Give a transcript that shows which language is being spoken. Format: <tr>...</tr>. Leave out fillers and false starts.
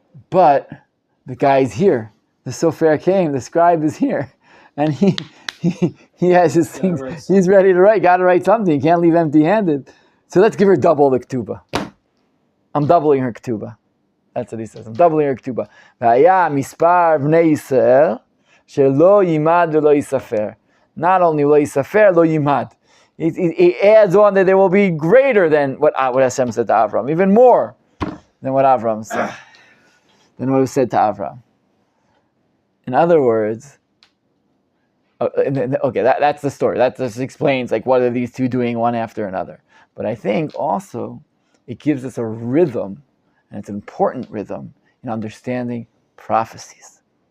<en>But the guy's here. The Sefer came. The scribe is here. And he has his things. He's ready to write. Got to write something. He can't leave empty-handed. So let's give her double the ketubah. I'm doubling her ketubah. That's what he says. I'm doubling her ketubah.</en> <he>והיה מספר בני ישראל שלא יימד ולא יספר.</he> <en>Not only lo yisafer, lo yimad. He adds on that there will be greater than what Hashem said to Avram, even more than what Avram said, than what was said to Avram. In other words, okay, that's the story. That just explains like what are these two doing one after another. But I think also it gives us a rhythm, and it's an important rhythm in understanding prophecies.</en>